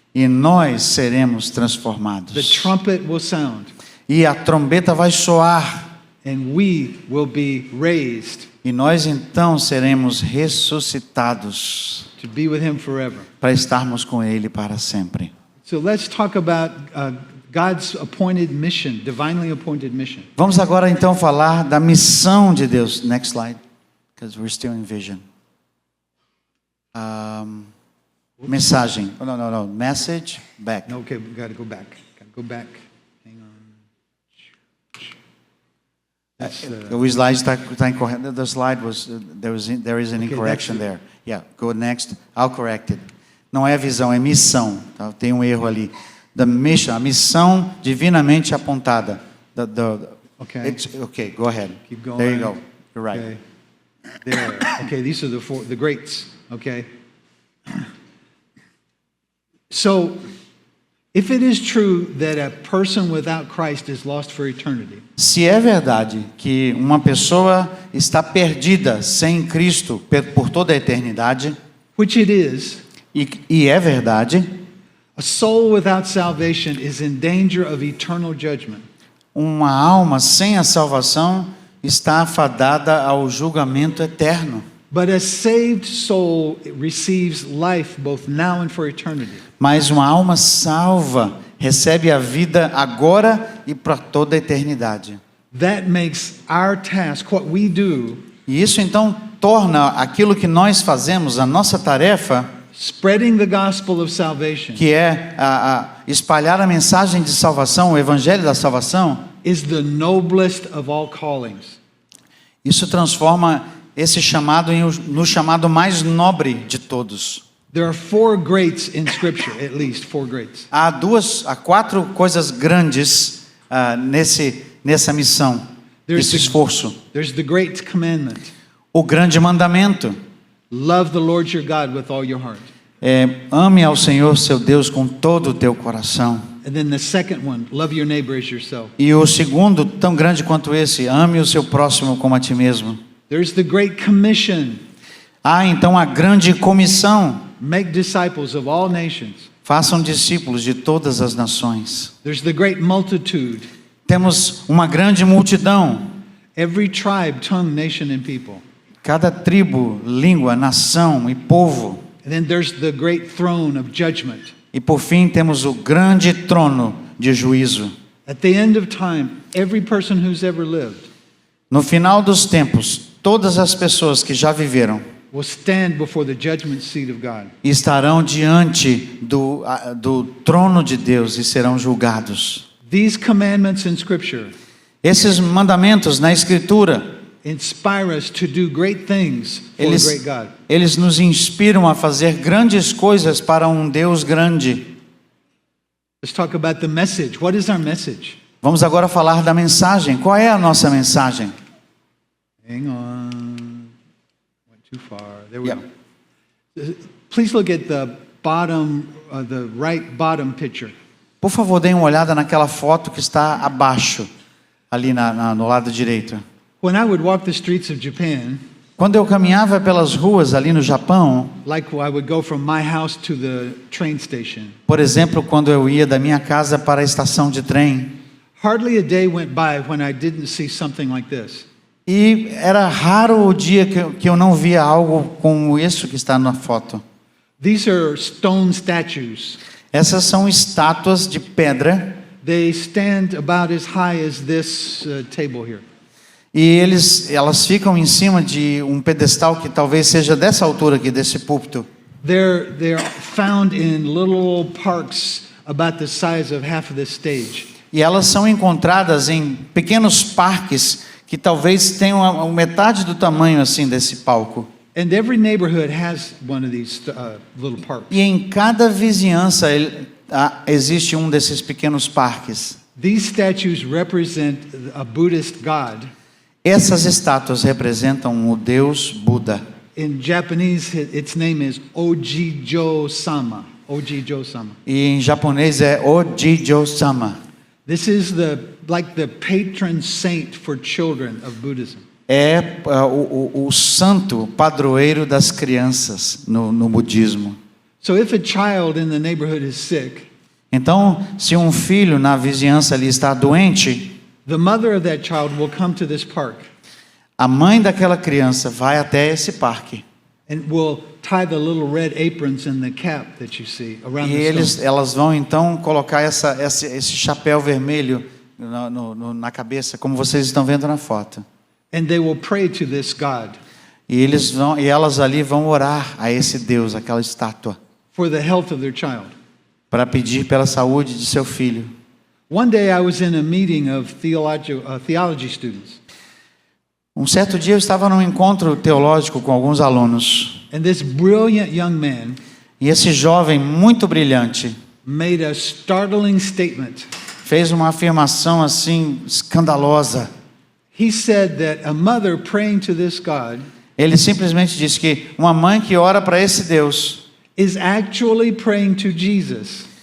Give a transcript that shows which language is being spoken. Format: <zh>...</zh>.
<pt>E nós seremos</pt> <en>The</en> <pt>transformados.</pt> <en>trumpet will sound,</en> <pt>E a trombeta vai soar.</pt> <en>and we will be raised</en> <pt>E nós então seremos ressuscitados</pt> <en>to be with Him forever.</en> <pt>para estarmos com Ele para sempre.</pt> <en>So let's talk about God's appointed mission, divinely appointed mission.</en> <pt>Vamos agora então falar da missão de Deus.</pt> <en>Next slide, because we're still in vision. Mensagem. Oh, no. Message back. No, okay, we got to go back. Got to go back. Hang on. That's,</en> <pt>O slide está incorreto.</pt> <en>The slide was there is an incorrection that's there. Yeah, go next. I'll correct it.</en> <pt>Não é visão, é missão. Tá? Tem um erro ali.</pt> <en>The mission,</en> <pt>a missão divinamente apontada.</pt> <en>Okay. Okay, go ahead. Keep going. There you go. You're right. Okay. There. Okay, these are the greats. Okay. So, if it is true that a person without Christ is lost for eternity,</en> <pt>Se é verdade que uma pessoa está perdida sem Cristo por toda a eternidade,</pt> <en>which it is,</en> <pt>e é verdade,</pt> <en>a soul without salvation is in danger of eternal judgment.</en> <pt>uma alma sem a salvação está afadada ao julgamento eterno.</pt> <en>But a saved soul receives life both now and for eternity.</en> <pt>Mas uma alma salva recebe a vida agora e para toda a eternidade.</pt> <en>That makes our task, what we do,</en> <pt>E isso então torna aquilo que nós fazemos, a nossa tarefa,</pt> <en>spreading the gospel of salvation,</en> <pt>que é espalhar a mensagem de salvação, o evangelho da salvação,</pt> <en>is the noblest of all callings.</en> <pt>isso transforma esse chamado no chamado mais nobre de todos.</pt> <en>There are four greats in Scripture, at least four greats.</en> <pt>Há quatro coisas grandes nessa missão, nesse esforço.</pt> <en>There's the great commandment.</en> <pt>O grande mandamento</pt> <en>Love the Lord your God with all your heart.</en> <pt>ame ao Senhor seu Deus com todo o teu coração.</pt> <en>And then the second one, love your neighbor as yourself.</en> <pt>E o segundo, tão grande quanto esse, ame o seu próximo como a ti mesmo.</pt> <en>There's the Great Commission.</en> <pt>Há então a grande comissão.</pt> <en>Make disciples of all nations.</en> <pt>Façam discípulos de todas as nações.</pt> <en>There's the great multitude.</en> <pt>Temos uma grande multidão.</pt> <en>Every tribe, tongue, nation, and people.</en> <pt>Cada tribo, língua, nação e povo.</pt> <en>And then there's the great throne of judgment.</en> <pt>E por fim temos o grande trono de juízo.</pt> <en>At the end of time, every person who's ever lived</en> <pt>No final dos tempos, todas as pessoas que já viveram</pt> <en>will stand before the judgment seat of God.</en> <pt>estarão diante do trono de Deus e serão julgados.</pt> <en>These commandments in Scripture</en> <pt>Esses mandamentos na Escritura,</pt> <en>inspire us to do great things for a great God.</en> <pt>eles nos inspiram a fazer grandes coisas para um Deus grande.</pt> <en>Let's talk about the message. What is our message?</en> <pt>Vamos agora falar da mensagem. Qual é a nossa mensagem?</pt> <en>Hang on. Went too far. There we Yep. go. Please look at the bottom, the right bottom picture.</en> <pt>Por favor, deem uma olhada naquela foto que está abaixo, ali no lado direito.</pt> <en>When I would walk the streets of Japan,</en> <pt>Quando eu caminhava pelas ruas ali no Japão,</pt> <en>like I would go from my house to the train station,</en> <pt>por exemplo, quando eu ia da minha casa para a estação de trem,</pt> <en>hardly a day went by when I didn't see something like this.</en> <pt>e era raro o dia que eu não via algo como isso que está na foto.</pt> <en>These are stone statues.</en> <pt>Essas são estátuas de pedra</pt> <en>They stand about as high as this table here.</en> <pt>e elas ficam em cima de um pedestal que talvez seja dessa altura aqui, desse púlpito.</pt> <en>They're found in little parks about the size of half of this stage.</en> <pt>E elas são encontradas em pequenos parques que talvez tenham a metade do tamanho assim desse palco.</pt> <en>And every neighborhood has one of these little parks.</en> <pt>E em cada vizinhança existe um desses pequenos parques.</pt> <en>These statues represent a Buddhist God.</en> <pt>Essas estátuas representam o Deus Buda.</pt> <en>In Japanese, its name is Ojijo-sama.</en> <pt>Ojijo-sama. E em japonês é Ojijo-sama.</pt> <en>This is like the patron saint for children of Buddhism.</en> <pt>É o santo padroeiro das crianças no budismo.</pt> <en>So if a child in the neighborhood is sick,</en> <pt>Então, se um filho na vizinhança ali está doente,</pt> <en>the mother of that child will come to this park</en> <pt>a mãe daquela criança vai até esse parque.</pt> <en>and will tie the little red aprons and the cap that you see around</en> <pt>E</pt> <en>the stone.</en> <pt>elas vão então colocar esse chapéu vermelho na cabeça, como vocês estão vendo na foto.</pt> <en>And they will pray to this God</en> <pt>E elas ali vão orar a esse Deus, aquela estátua,</pt> <en>for the health of their child.</en> <pt>para pedir pela saúde de seu filho.</pt> <en>One day I was in a meeting of theology students,</en> <pt>Um certo dia eu estava num encontro teológico com alguns alunos.</pt> <en>and this brilliant young man</en> <pt>E esse jovem muito brilhante</pt> <en>made a startling statement.</en> <pt>fez uma afirmação assim escandalosa.</pt> <en>He said that a mother praying to this God</en> <pt>Ele simplesmente disse que uma mãe que ora para esse Deus</pt> <en>is actually praying to Jesus.</en>